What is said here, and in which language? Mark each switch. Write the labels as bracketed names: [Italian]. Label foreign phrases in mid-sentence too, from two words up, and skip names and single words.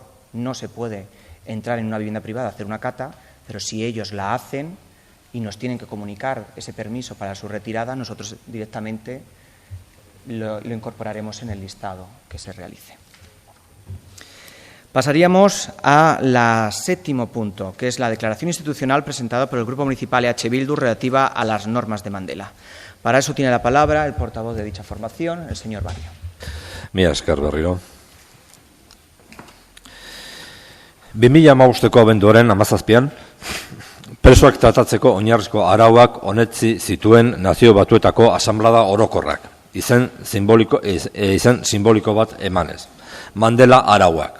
[Spanish] No se puede entrar en una vivienda privada a hacer una cata, pero si ellos la hacen y nos tienen que comunicar ese permiso para su retirada, nosotros directamente lo incorporaremos en el listado que se realice. Pasaríamos al séptimo punto, que es la declaración institucional presentada por el Grupo Municipal EH Bildu relativa a las normas de Mandela. Para eso tiene la palabra el portavoz de dicha formación, el señor Barrio. [Basque] Mila esker berriro. 2015ko abenduaren 17an, presoak tratatzeko oinarrizko arauak onetsi zituen Nazio Batuetako Asanblada Orokorrak, izen simboliko bat emanez, Mandela arauak.